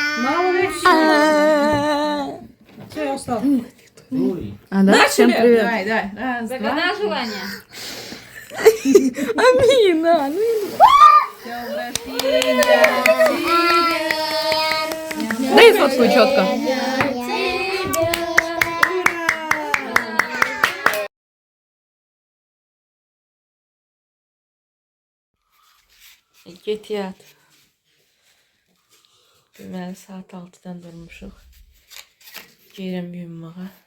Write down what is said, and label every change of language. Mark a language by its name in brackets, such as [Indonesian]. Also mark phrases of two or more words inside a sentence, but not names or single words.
[Russian] Все, я устал. Дуй. А, да? Всем привет. Давай, давай. Раз, два. Загадай желание. Amina, ну дай фотку четко. [Azerbaijani] Get yat. Deməli saat 6-dan durmuşuq. Gedirəm yuyunmağa.